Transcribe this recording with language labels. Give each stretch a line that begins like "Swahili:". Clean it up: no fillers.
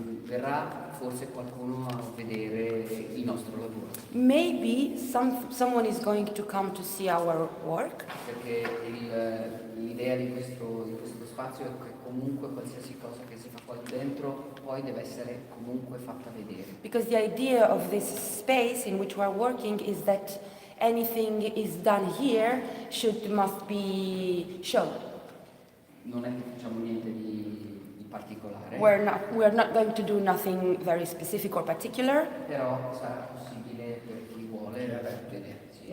Italian: Verrà forse qualcuno a vedere il nostro lavoro.
English: maybe someone is going to come to see our work.
Italian: Perché l'idea di questo spazio è che comunque qualsiasi cosa che si fa qua dentro poi deve essere comunque fatta vedere.
English: Because the idea of this space in which we are working is that anything is done here must be shown.
Italian: Non è che facciamo niente di particolare.
English: We're not going to do nothing very specific or particular.
Italian: Però sarà possibile per chi vuole vedersi.